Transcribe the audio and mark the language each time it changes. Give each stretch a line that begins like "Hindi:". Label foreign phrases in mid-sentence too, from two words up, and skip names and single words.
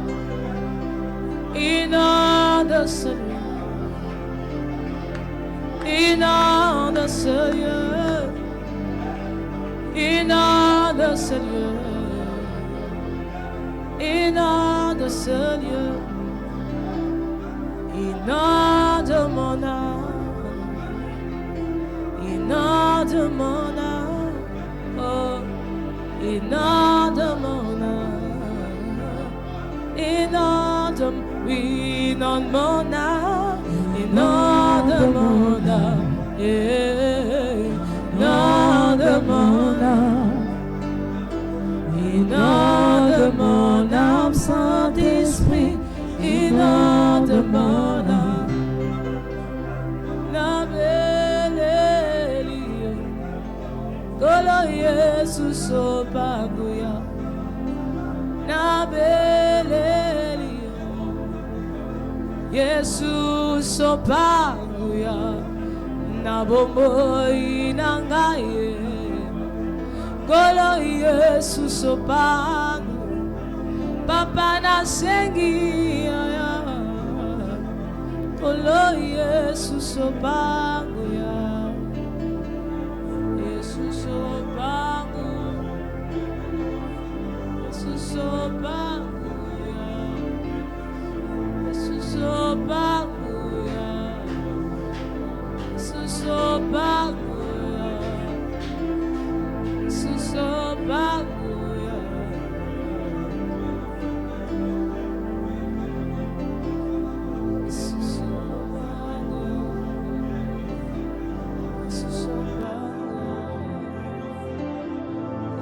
French: inonde ce lieu, inonde ce lieu, inonde ce lieu, inonde ce lieu, inonde mon âme, inonde mon âme, oh.
Lingala: inondamona, inondamona, inondamona, inondamona, inondamona, Saint-Esprit, inondamona, na belelia, kolo Jesus opaguya, na belelia, Jesus opaguya, na bomoi nangaye, kolo Jesus opagu, papa na sengi ya, kolo Jesus opagu ya, Jesus opagu, Jesus opagu ya, Jesus opagu ya, Jesus opagu ya, Jesus opagu ya, Jesus opagu, Jesus opagu, yeah.